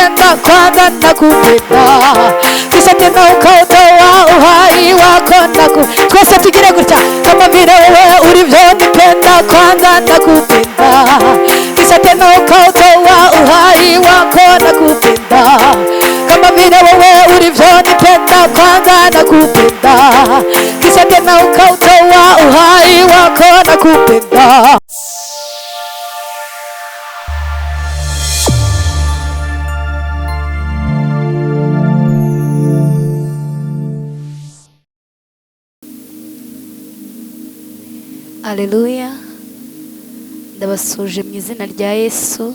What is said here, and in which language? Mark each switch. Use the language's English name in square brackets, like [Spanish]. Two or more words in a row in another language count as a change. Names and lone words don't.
[Swahili] kwanza nakupenda, kisha tena ukautoa uhai wako [Kinyarwanda] twese tugire gutya, [Swahili] kama vile wewe ulivyonipenda kwanza nakupenda, kisha tena ukautoa uhai wako nakupenda, kama vile wewe ulivyonipenda kwanza nakupenda, kisha tena ukautoa uhai wako nakupenda. Haleluya. [Kinyarwanda] Ndabasuje mu izina rya Yesu.